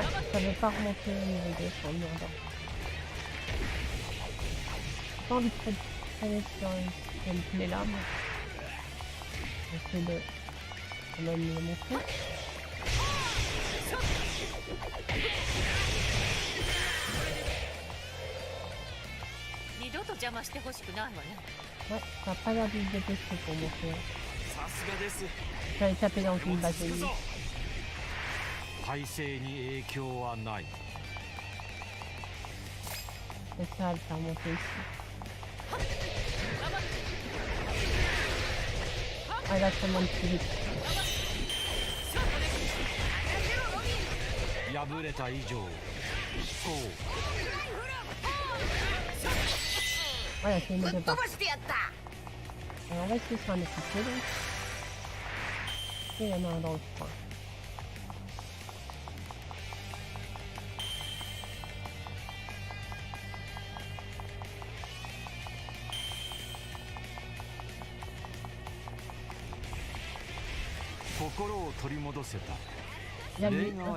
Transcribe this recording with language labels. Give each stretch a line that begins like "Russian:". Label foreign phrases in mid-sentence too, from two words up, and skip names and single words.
French: Ça veut pas remonter au niveau gauche en demandant. J'ai pas envie de traîner sur ce gameplay là, mais j'essaie de quand même le montrer.
Japanese: 二度と邪魔してほしくないわね。
French: Ouais, ça a pas l'air de se dépêcher pour monter.
Japanese: さすがです。
French: Je vais aller taper dans une base ennemie.
Japanese: 体勢に影響はない。
French: J'essaierai de le faire monter ici. Ah là, ça monte plus vite.
Japanese: 破れた以上、飛行。
French: Voilà, c'est une
Japanese: ぶっ
French: de
Japanese: 飛
French: part.
Japanese: ばしてやった
French: Alors on va essayer sur un équipier donc. Et il y en a un dans le coin. Il y a lui.